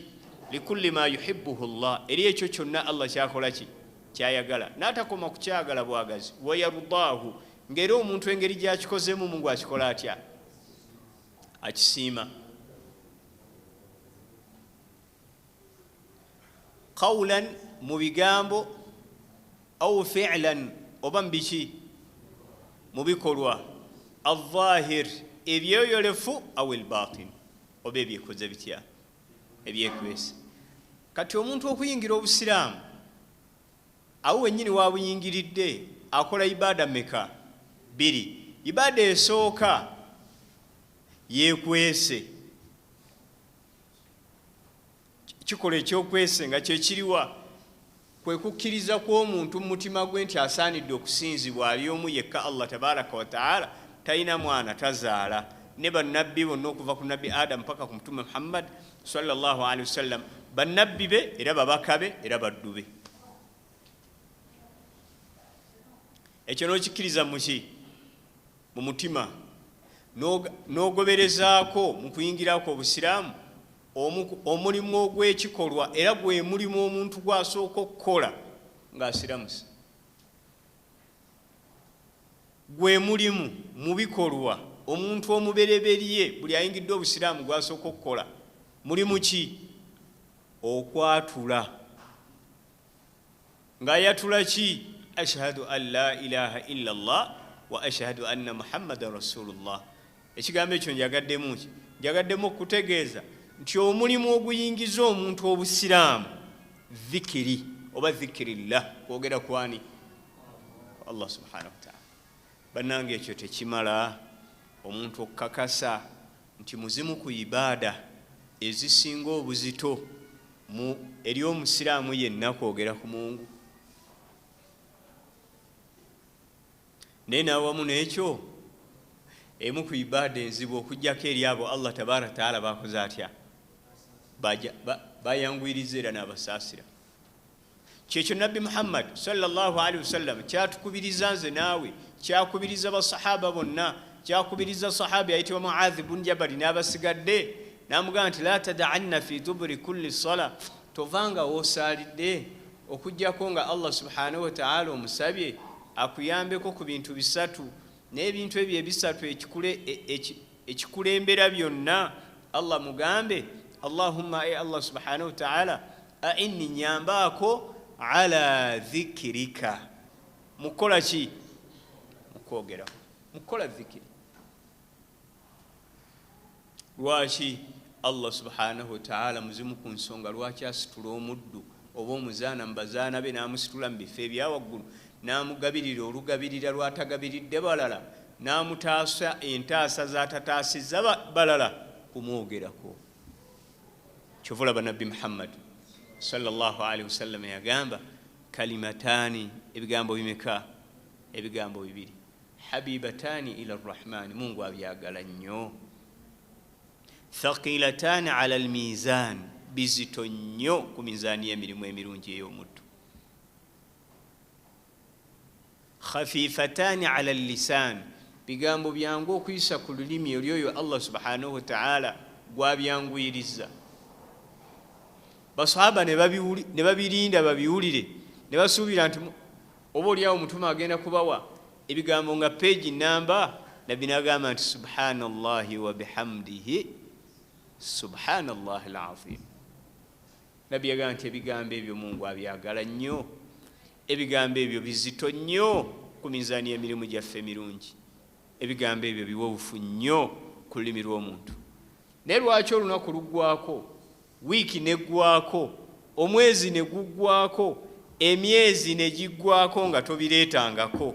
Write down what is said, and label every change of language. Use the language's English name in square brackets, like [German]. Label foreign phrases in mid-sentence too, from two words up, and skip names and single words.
[Arabic] لكل ما يحبه الله [Ganda] eri ekyo kyonna allah kyakola ki kyayagala n'atakoma ku kyagala bwagazi wayarudaahu ng'era omuntu engeri gy'akikozeemu mungu akikola atya akisiima. Qawlan mu bigambo [Arabic] أو فعلا [Ganda] oba mu biki mu bikolwa al-zahir ebyeyolefu [Arabic] أو الباطن [Ganda] oba ebyekoze bitya ebyekwese. Kati omuntu okuyingira obusiraamu awo wennyini wabuyingiridde akola ibada meka? 2. Ibada esooka yekwese, kikola ekyokwese nga kyekiriwa kwe kukkiriza kw'omuntu mu mutima gwe nti asaanidde okusinzibwa ali omu yekka allah [Arabic] تبارك وتعالى, [Ganda] talina mwana tazaala. Ne bannabbi bonna okuva ku nabbi adamu paka ku mutume muhammad [Arabic] صلى الله عليه وسلم [Ganda] bannabbi be era babaka be era baddu be. Ekyo n'okikkiriza muki? Mu mutima n'ogoberezaako mu kuyingirako obusiraamu omulimu ogw'ekikolwa era gwe mulimu omuntu gw'asooka okukola ng'asiramusa. Gwe mulimu mu bikolwa omuntu omubereberye buli ayingidde obusiraamu gw'asooka okukola mulimu ki? Okwatula. Ng'ayatula ki? [Arabic] أشهد أن لا إله إلا الله وأشهد أن محمدا رسول الله. [Ganda] Ekigambo ekyo njagaddemu ki? Njagaddemu okutegeeza nti omulimu oguyingiza omuntu obusiraamu dhikiri oba dhikirillah kwogera kwani [Arabic] الله سبحانه وتعالى. [Ganda] Bannange ekyo tekimala omuntu okukakasa nti muzimu ku ibada ezisinga obuzito eri omusiraamu yenna kwogera ku Mungu. Naye n'awamu n'ekyo emu ku ibada enzibu okujjako eri abo [Arabic] الله تبارك تعالى [Ganda] bakoze atya bayangwiriza era n'abasaasira. Kyekyo nabbi Muhammad [Arabic] صلى الله عليه وسلم [Ganda] kyatukubiriza nze naawe, kyakubiriza basahaba bonna, kyakubiriza sahabi ayitibwa Muadh ibn Jabal n'abasigadde n'amugamba nti [Arabic] لا تدعن في دبر كل صلاة, [Ganda] tovanga wosaalidde okujjako nga [Arabic] الله سبحانه وتعالى [Ganda] omusabye akuyambeko ku bintu bisatu, n'ebintu ebyo ebisatu ekikulembera byonna Allah mugambe Allahumma ay [Arabic] الله سبحانه وتعالى أعني [Ganda] nyambako [Arabic] على ذكرك. [Ganda] Mukola ki? Mukwogera, mukola dhikiri. Lwaki [Arabic] الله سبحانه وتعالى [Ganda] muzimu ku nsonga lwaki asitula omuddu oba omuzaana mubazaana be n'amusitula mu bifo ebyawaggulu n'amugabirira olugabirira lwatagabiridde balala n'amutaasa entaasa zatataasizza balala kumwogerako. Kyova olaba nabbi Muhammad [Arabic] صلى الله عليه وسلم [Ganda] yagamba kalimatani, ebigambo bimeka? Ebigambo 2. [Arabic] حبيبتان إلى الرحمن, [Ganda] Mungu abyagala nnyo. [Arabic] ثقيلتان على الميزان, [Ganda] bizito nnyo ku mizaani y'emirimu emirungi ey'omuddu. [Arabic] خفيفتان على اللسان, [Ganda] bigambo byangu okuyisa ku lulimi olyoyo Allah subhanahu wa ta'ala gwabyanguyiriza. Basahaba ne babirinda babiwulire ne basuubira nti oba oliawo Mutuma agenda kubawa ebigambo nga page namba, nabbi n'agamba nti [Arabic] سبحان الله وبحمده سبحان الله العظيم. [Ganda] Nabbi yagamba nti ebigambo ebyo Mungu abyagala nnyo, ebigambo ebyo bizito nnyo ku mizaani y'emirimu gyaffe emirungi, ebigambo ebyo biwufu nnyo ku lulimi lw'omuntu. Naye lwaki olunaku luggwako, wiiki neggwako, omwezi ne guggwako, emyezi ne giggwako nga tobireetangako?